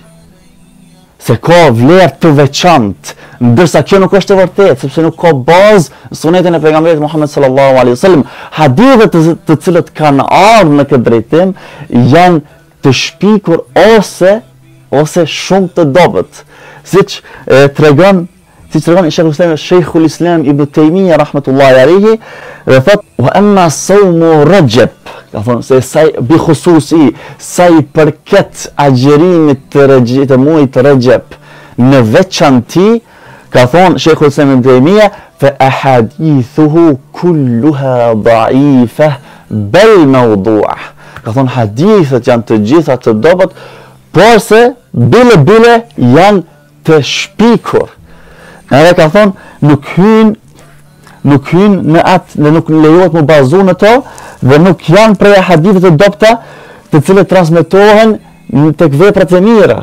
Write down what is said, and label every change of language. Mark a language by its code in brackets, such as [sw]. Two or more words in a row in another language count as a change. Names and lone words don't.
[sq] Se ka vlerë të veçantë, ndërsa kjo nuk është e vërtetë, sepse nuk ka bazë në sunetin e pejgamberit Muhammed [ar] صلى الله عليه وسلم. [sq] Hadithet të cilët kanë ardhur në këtë drejtim janë të shpikur ose shumë të dobët. Siç tregon Sheikhul Islam Ibn Taymiyyah [ar] رحمة الله عليه, [sq] dhe thot [ar] وأما صوم رجب, [sq] ka thonë se [ar] بخصوص [sq] sa i përket agjërimit të muajit Rajab në veçanti, ka thonë Sheikhul Islam Ibn Taymiyyah [ar] فأحاديثه كلها ضعيفة بل موضوعة. [sq] Ka thonë hadithet janë të gjitha të dobët, por se bile janë të shpikur. Edhe ka thonë nuk hyn në atë dhe nuk lejohet më bazu në to, dhe nuk janë prej hadithet të dobta të cilët transmetohen tek veprat e mira.